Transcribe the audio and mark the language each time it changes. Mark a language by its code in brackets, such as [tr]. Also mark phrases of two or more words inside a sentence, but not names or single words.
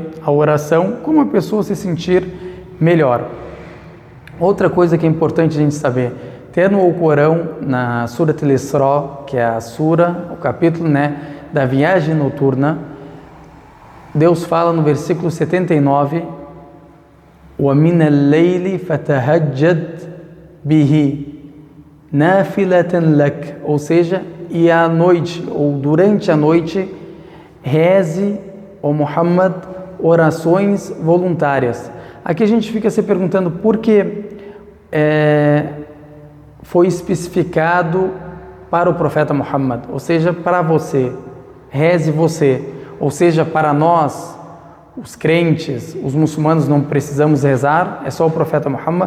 [pt] A oração, como a pessoa se sentir melhor. Outra coisa que é importante a gente saber, ter no Alcorão, na Surat al-Isra, que é a sura, o capítulo da viagem noturna, Deus fala no versículo 79, [ar] وَمِنَ اللَّيْلِ فَتَهَجَّدْ بِهِ نَافِلَةً لَكَ, [pt] ou seja, e à noite, ou durante a noite, reze, ó Muhammad, orações voluntárias. Aqui a gente fica se perguntando por que foi especificado para o profeta Muhammad, ou seja, para você, reze você, ou seja, para nós, os crentes, os muçulmanos, não precisamos rezar, é só o profeta Muhammad.